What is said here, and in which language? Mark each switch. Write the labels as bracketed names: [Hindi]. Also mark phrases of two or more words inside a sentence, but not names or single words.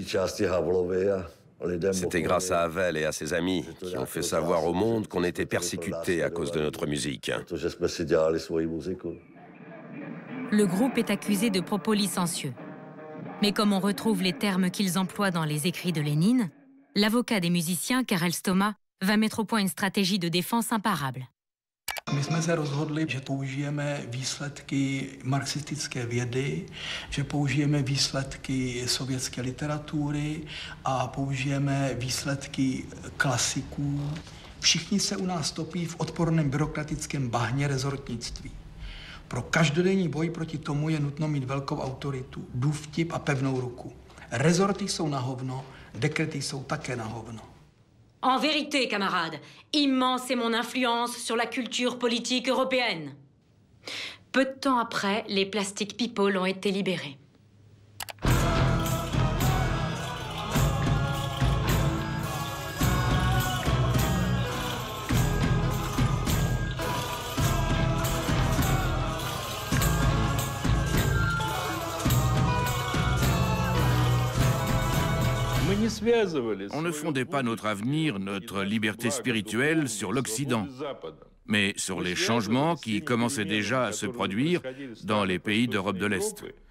[French] C'était grâce à Havel et à ses amis qui ont fait savoir au monde qu'on était persécutés à cause de notre musique. Le groupe est accusé de propos licencieux. Mais comme on retrouve les termes qu'ils emploient dans les écrits de Lénine, l'avocat des musiciens, Karel Stoma, va mettre au point une stratégie de défense imparable. [Czech] My jsme se rozhodli, že použijeme výsledky marxistické vědy, že použijeme výsledky sovětské literatury a použijeme výsledky klasiků. Všichni se u nás topí v odporném byrokratickém bahně rezortnictví. Pro každodenní boj proti tomu je nutno mít velkou autoritu, důvtip a pevnou ruku. Rezorty jsou na hovno, dekrety jsou také na hovno. [French] En vérité, camarades, immense est mon influence sur la culture politique européenne. Peu de temps après, les Plastic People ont été libérés. On ne fondait pas notre avenir, notre liberté spirituelle sur l'Occident, mais sur les changements qui commençaient déjà à se produire dans les pays d'Europe de l'Est.